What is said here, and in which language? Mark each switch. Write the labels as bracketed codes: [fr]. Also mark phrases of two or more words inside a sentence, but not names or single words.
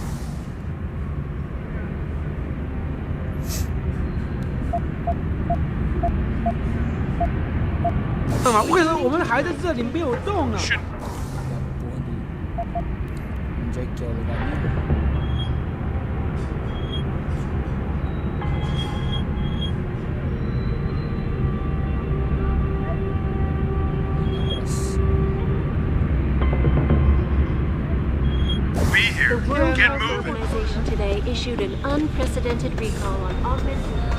[zh] 为什么我们还在这里没有动呢？ [pt] Onde é que é o lugar mesmo? [en] The World Health Organization today issued an unprecedented recall on augmented